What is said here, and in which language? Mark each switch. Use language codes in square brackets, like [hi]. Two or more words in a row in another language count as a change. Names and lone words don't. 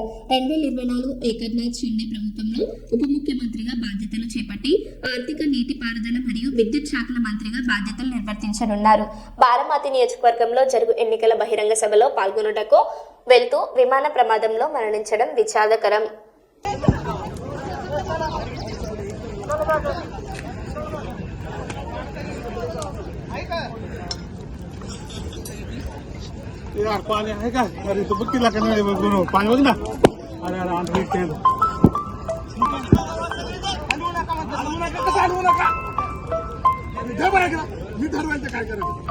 [te] 2024 ఏకనాథ్ షిండే ప్రభుత్వంలో ఉప ముఖ్యమంత్రిగా బాధ్యతలు చేపట్టి ఆర్థిక, నీటిపారుదల మరియు విద్యుత్ శాఖల మంత్రిగా బాధ్యతలు నిర్వర్తించనున్నారు. బారామతి నియోజకవర్గంలో జరుగు ఎన్నికల బహిరంగ సభలో పాల్గొనుటకు వెళ్తూ విమాన ప్రమాదంలో మరణించడం విషాదకరం. [mr] यार पानी आहे का? अरे तो बघ किला कमी पाणी बघ ना. अरे अरे आणखी तेल मी ठरवायचं काय करायचं.